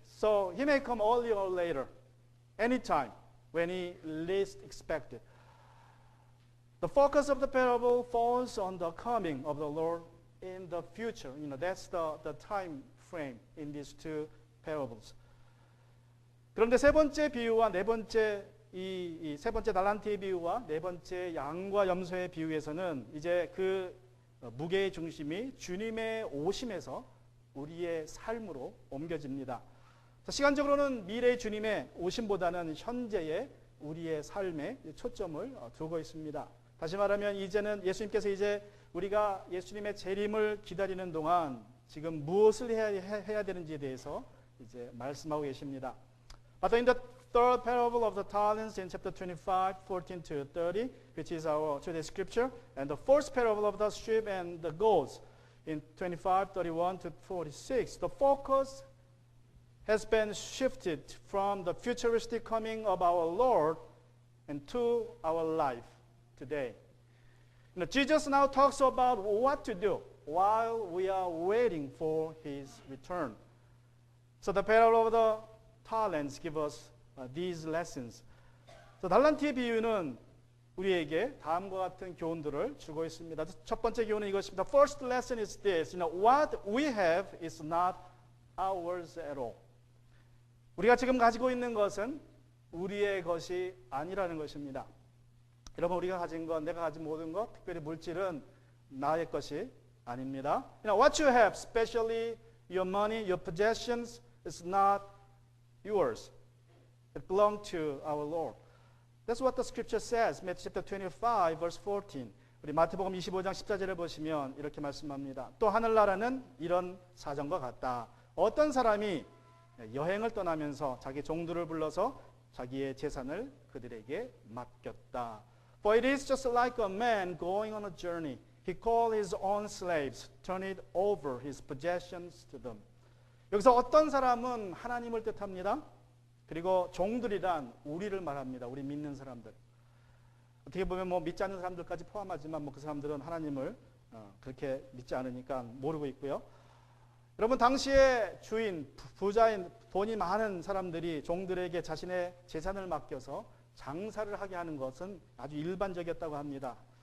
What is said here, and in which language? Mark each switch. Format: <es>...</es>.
<en>So he may come earlier or later, anytime when he least expected. The focus of the parable falls on the coming of the Lord in the future. That's the time frame in these two parables.</en> <ko>그런데 세 번째 비유와 네 번째 이 세 번째 달란트의 비유와 네 번째 양과 염소의 비유에서는 이제 그 무게의 중심이 주님의 오심에서 우리의 삶으로 옮겨집니다. 시간적으로는 미래의 주님의 오심보다는 현재의 우리의 삶에 초점을 두고 있습니다. 다시 말하면 이제는 예수님께서 이제 우리가 예수님의 재림을 기다리는 동안 지금 무엇을 해야 되는지에 대해서 이제 말씀하고 계십니다.</ko> <en>But in the third parable of the talents in chapter 25, 14 to 30, which is our today's scripture, and the fourth parable of the sheep and the goats in 25, 31 to 46, the focus has been shifted from the futuristic coming of our Lord and to our life today. Jesus now talks about what to do while we are waiting for his return. So the parable of the talents give us these lessons.</en> <ko>So 달란트의 비유는 우리에게 다음과 같은 교훈들을 주고 있습니다. 첫 번째 교훈은 이것입니다.</ko> <en>The first lesson is this. What we have is not ours at all.</en> <ko>우리가 지금 가지고 있는 것은 우리의 것이 아니라는 것입니다. 여러분, 우리가 가진 것, 내가 가진 모든 것, 특별히 물질은 나의 것이 아닙니다.</ko> <en>What you have, especially your money, your possessions, is not yours. It belongs to our Lord. That's what the scripture says. Matthew chapter 25, verse 14.</en> <ko>우리 마태복음 25장 14절을 보시면 이렇게 말씀합니다. 또 하늘나라는 이런 사정과 같다. 어떤 사람이 여행을 떠나면서 자기 종들을 불러서 자기의 재산을 그들에게 맡겼다.</ko> <en>For it is just like a man going on a journey. He called his own slaves, turned over his possessions to them.</en> <ko>여기서 어떤 사람은 하나님을 뜻합니다. 그리고 종들이란 우리를 말합니다. 우리 믿는 사람들. 어떻게 보면 믿지 않는 사람들까지 포함하지만 그 사람들은 하나님을 그렇게 믿지 않으니까 모르고 있고요. 여러분, 당시에 주인, 부자인, 돈이 많은 사람들이 종들에게 자신의 재산을 맡겨서 장사를 하게 하는 것은 아주 일반적이었다고 합니다.</ko>